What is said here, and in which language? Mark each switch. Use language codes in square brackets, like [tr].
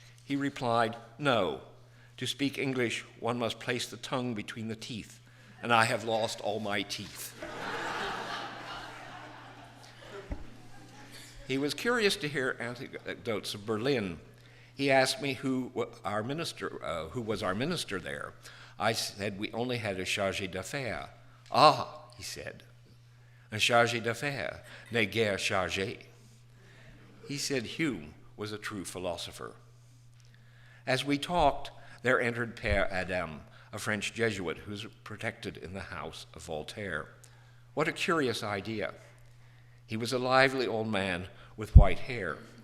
[en] He replied, no. To speak English, one must place the tongue between the teeth, and I have lost all my teeth. He was curious to hear anecdotes of Berlin. He asked me who was our minister there. I said we only had a chargé d'affaires. [fr] Ah, [en] he said, [fr] un chargé d'affaires n'est guère chargé. [en] He said Hume was a true philosopher. As we talked, there entered Père Adam, a French Jesuit who was protected in the house of Voltaire. What a curious idea. He was a lively old man with white hair.